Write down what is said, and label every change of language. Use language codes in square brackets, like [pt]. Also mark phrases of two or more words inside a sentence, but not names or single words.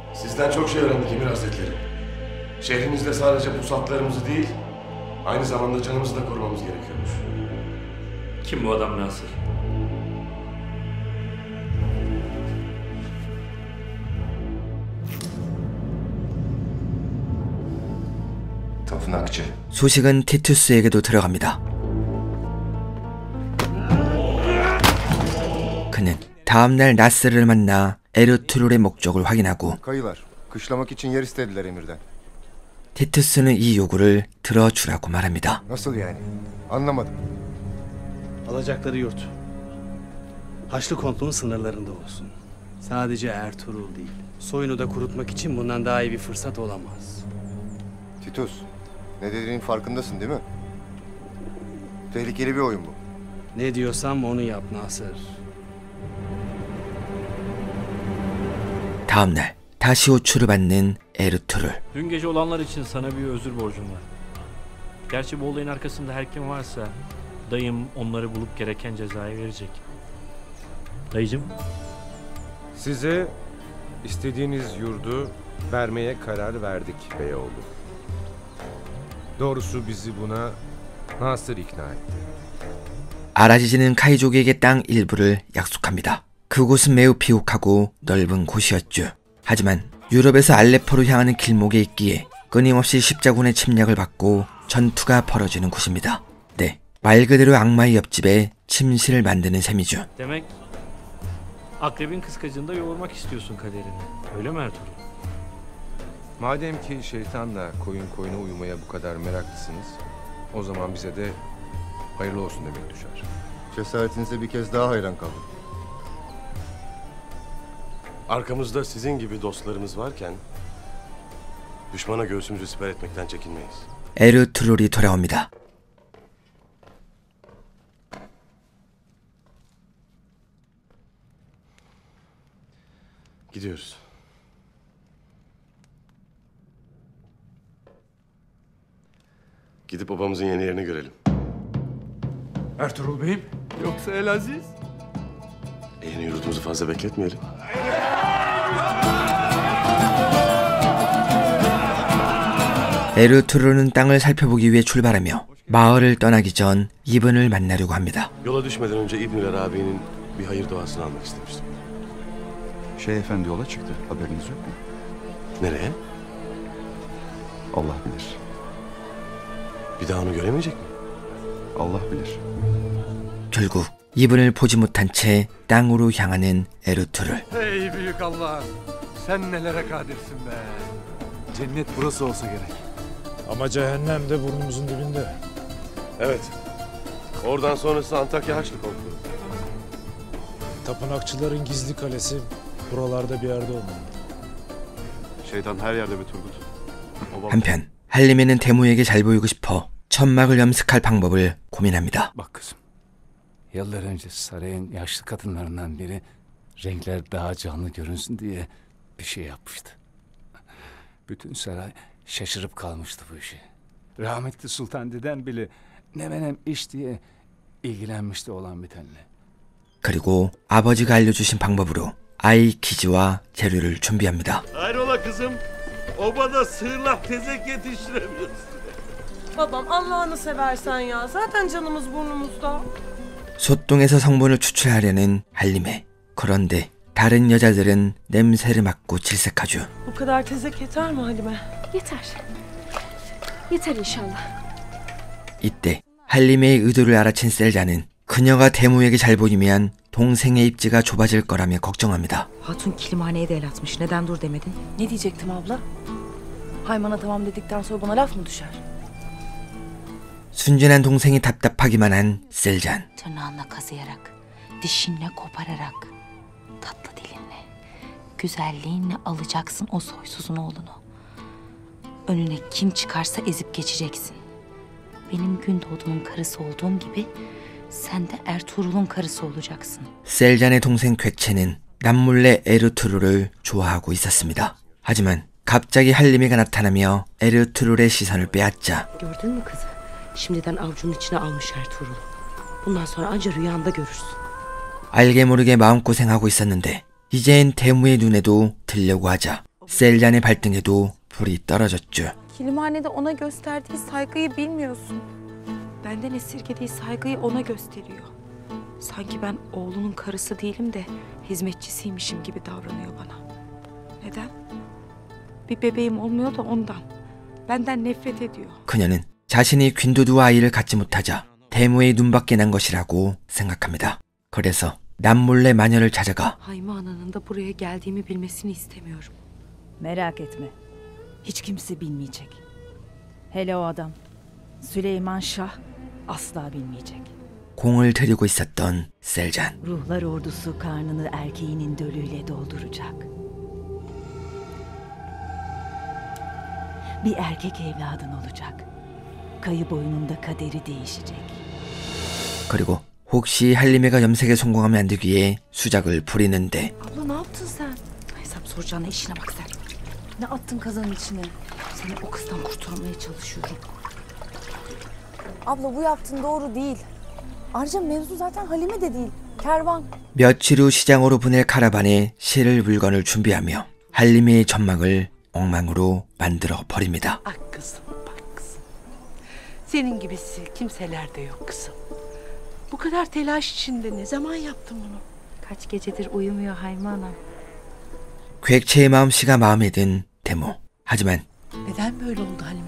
[tr] Sizden çok şey öğrendik Emir Hazretleri. Şehrimizde sadece pusatlarımızı değil, aynı zamanda canımızı da korumamız gerekiyormuş. Kim bu adam Nasır? tapınakçı. [ko] 소식은 티투스에게도 들어갑니다. 그는 다음날 나스르를 만나 에르투룰의 목적을 확인하고 [tr] Kayılar, kışlamak için yer istediler emirden. [ko] 티투스는 이 요구를 들어주라고 말합니다. [tr] Nasıl yani? Anlamadım. Alacakları yurt. Haçlı kontunun sınırlarında olsun. Sadece Ertuğrul değil. Soyunu da kurutmak için bundan daha iyi bir fırsat olamaz. Titus, ne dediğinin farkındasın değil mi? Tehlikeli bir oyun bu. Ne diyorsam onu yap Nasır. [ko] 다음날 다시 호출을 받는 에르투룰. [tr] Dün gece olanlar için sana bir özür borcum var. Gerçi bu olayın arkasında her kim varsa dayım onları bulup gereken cezayı verecek. Dayıcım. Size istediğiniz yurdu vermeye karar verdik Beyoğlu. Doğrusu bizi buna Nasır ikna etti. [ko] 아라지지는 카이족에게 땅 일부를 약속합니다. 그곳은 매우 비옥하고 넓은 곳이었죠. 하지만 유럽에서 알레포로 향하는 길목에 있기에 끊임없이 십자군의 침략을 받고 전투가 벌어지는 곳입니다. 네, 말 그대로 악마의 옆집에 침실을 만드는 셈이죠. [tr] Demek akrebin kıskacında yoğurmak istiyorsun kaderini. Öyle mi Ertuğrul? Madem ki şeytanla koyun koyuna uyumaya bu kadar meraklısınız, o zaman bize de hayırlı olsun demek düşer. Cesaretinize bir kez daha hayran kaldım. Arkamızda sizin gibi dostlarımız varken düşmana göğsümüzü siper etmekten çekinmeyiz. [ko] 에르투룰이 돌아옵니다. [tr] Gidiyoruz. Gidip babamızın yeni yerini görelim. Ertuğrul Bey'im. Yoksa Elaziz? Yeni yurdumuzu fazla bekletmeyelim. [ko] 에르투룰은 땅을 살펴보기 위해 출발하며 마을을 떠나기 전 이분을 만나려고 합니다. [tr] Yola düşmeden önce İbn-i Arabi'nin bir hayır duasını almak istemiştim. Şeyh Efendi yola çıktı. Haberiniz yok mu? Nereye? Allah bilir. Bir daha onu göremeyecek mi? Allah bilir. [ko] 결국 이분을 보지 못한 채 땅으로 향하는 에르투룰. [tr] Ey büyük Allah! Sen nelere kadirsin be! Cennet burası olsa gerek. Ama cehennem de burnumuzun dibinde. Evet. Oradan sonrası Antakya Haçlı Kontu. Tapınakçıların gizli kalesi buralarda bir yerde olmalı. Şeytan her yerde be Turgut. [ko] 한편 할림이는 대모에게 잘 보이고 싶어 천막을 염색할 방법을 고민합니다. [tr] Bak kızım, yıllar önce sarayın yaşlı kadınlarından biri renkler daha canlı görünsün diye bir şey yapmıştı. Bütün saray şaşırıp kalmıştı bu işe. Rahmetli Sultan dedem bile ne menem iş diye ilgilenmişti olan bitenle. [ko] 그리고 아버지가 알려주신 방법으로 아이 기지와 재료를 준비합니다. [tr] Hayrola kızım? Obada sığırlak tezek yetiştiremiyorsun. Babam Allah'ını seversen ya. Zaten canımız burnumuzda. [ko] 소똥에서 성분을 추출하려는 할림에. 그런데 다른 여자들은 냄새를 맡고 질색하죠. [tr] Bu kadar tezek yeter mi Halime? Yeter. Yeter inşallah. [ko] 이때 할림의 의도를 알아챈 셀자는 그녀가 대모에게 잘 보이면 동생의 입지가 좁아질 거라며 걱정합니다. [tr] Hatun kilimhaneye de el atmış. Neden dur demedin? Ne diyecektim abla? Hayman'a tamam dedikten sonra bana laf mı düşer? [ko] 순진한 동생이 답답하기만 한 셀잔. [tr] Tırnağınla kazıyarak, dişinle kopararak, tatlı dilinle, güzelliğinle alacaksın o soysuzun oğlunu. Önüne kim çıkarsa ezip geçeceksin. Benim Gündoğdu'nun karısı olduğum gibi sen de Ertuğrul'un karısı olacaksın. [ko] 셀잔의 동생 궤체는 남몰래 에르투르를 좋아하고 있었습니다. 하지만 갑자기 할림이가 나타나며 에르투르의 시선을 빼앗자 [tr] Gördün mü kızı? Şimdiden avucunun içine almış Ertuğrul. Bundan sonra anca rüyanda görürsün. [ko] 알게 모르게 마음고생하고 있었는데 이젠 대무의 눈에도 들려고 하자 셀잔의 발등에도 불이 떨어졌죠. [tr] Kilimhanede ona gösterdiği saygıyı bilmiyorsun. Benden esirgediği saygıyı ona gösteriyor. Sanki ben oğlunun karısı değilim de hizmetçisiymişim gibi davranıyor bana. Neden? Bir bebeğim olmuyor da ondan. Benden nefret ediyor. [ko] 그녀는 자신이 균도두와 아이를 갖지 못하자 대무의 눈밖에 난 것이라고 생각합니다. 그래서 남몰래 마녀를 찾아가 [tr] Hayme ananın da buraya geldiğimi bilmesini istemiyorum. Merak etme. Hiç kimse bilmeyecek. Hele o adam Süleyman Şah asla bilmeyecek. [ko] 공을 들이고 있었던 셀잔. [tr] Ruhlar ordusu karnını erkeğinin dölüyle dolduracak. Bir erkek evladın olacak. Kayı boyununda kaderi değişecek. [ko] 그리고 혹시 할림이가 염색에 성공하면 안 되기에 수작을 부리는데 [tr] Abla ne yaptın sen? Hesap soracağına işine bak sen. Ne attın kazanın içine? Seni o kızdan kurtarmaya çalışıyorum. Abla bu yaptığın doğru değil. Ayrıca mevzu zaten Halime de değil. Kervan. [ko] 며칠 후 시장으로 보낼 카라반에 실을 물건을 준비하며 할림이의 전막을 엉망으로 만들어 버립니다. [tr] Ah kızım, bak kızım. Senin gibisi kimselerde yok kızım. Bu kadar telaş içinde ne zaman yaptın bunu? Kaç gecedir uyumuyor Hayme Ana. [ko] 궤체의 마음씨가 마음에 든 대모. 하지만 [tr] Neden böyle oldu Halime?